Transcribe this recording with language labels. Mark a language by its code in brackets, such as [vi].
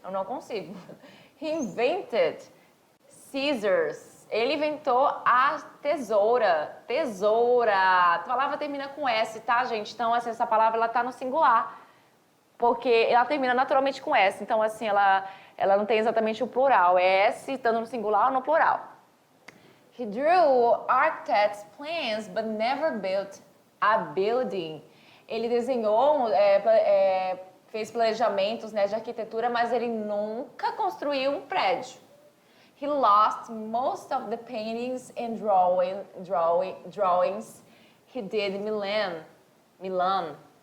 [pt] Eu não consigo. [en] He invented scissors. [pt] Ele inventou a tesoura. Tesoura. A palavra termina com S, tá, gente? Então, assim, essa palavra ela tá no singular. Porque ela termina naturalmente com S. Então, assim, ela não tem exatamente o plural. É S estando no singular ou no plural. [en] He drew architect's plans, but never built a building. [pt] Ele desenhou, fez planejamentos, né, de arquitetura, mas ele nunca construiu um prédio. [en] He lost most of the paintings and drawings he did in Milan.